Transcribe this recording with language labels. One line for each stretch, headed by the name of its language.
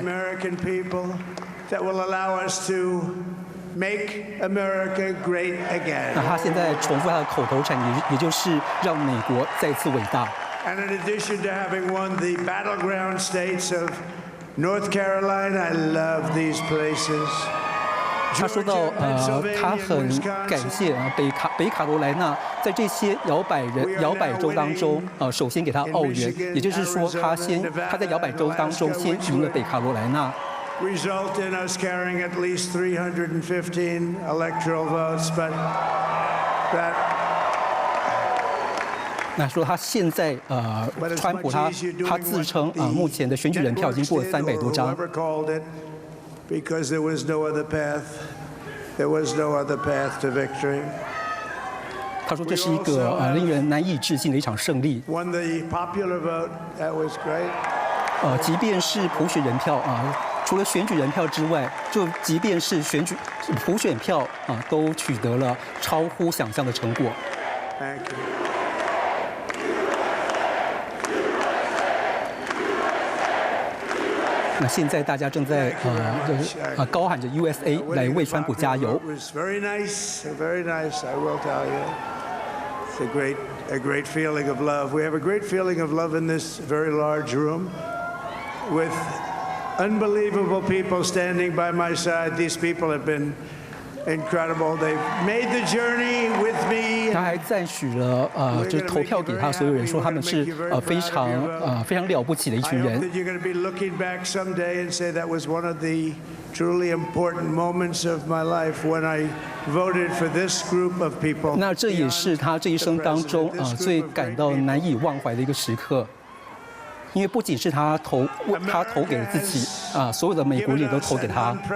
English: American people that will allow us to make America great again.
Chinese: 那他现在重复他的口头禅，也就是让美国再次伟大。
English: And in addition to having won the battleground states of North Carolina, I love these places.
Chinese: 他说到他很感谢北卡罗来纳在这些摇摆州当中首先给他澳元，也就是说他在摇摆州当中先赢了北卡罗来纳。
English: result in us carrying at least 315 electoral votes, but that.
Chinese: 那说他现在川普他自称目前的选举人票已经过了300多张。
English: Because there was no other path, there was no other path to victory.
Chinese: 他说这是一个令人难以置信的一场胜利。
English: Won the popular vote, that was great.
Chinese: 即便是普选人票除了选举人票之外，就即便是普选票都取得了超乎想象的成果。
English: Thank you.
Chinese: 那现在大家正在高喊着 USA 来为川普加油。
English: It was very nice, very nice. I will tell you, it's a great feeling of love. We have a great feeling of love in this very large room, with unbelievable people standing by my side. These people have been incredible. They've made the journey with me.
Chinese: 他还赞许了就是投票给他所有人，说他们是非常了不起的一群人。
English: I hope that you're going to be looking back someday and say that was one of the truly important moments of my life when I voted for this group of people.
Chinese: 那这也是他这一生当中最感到难以忘怀的一个时刻。因为不仅是他投给了自己所有的美国人也都投给他。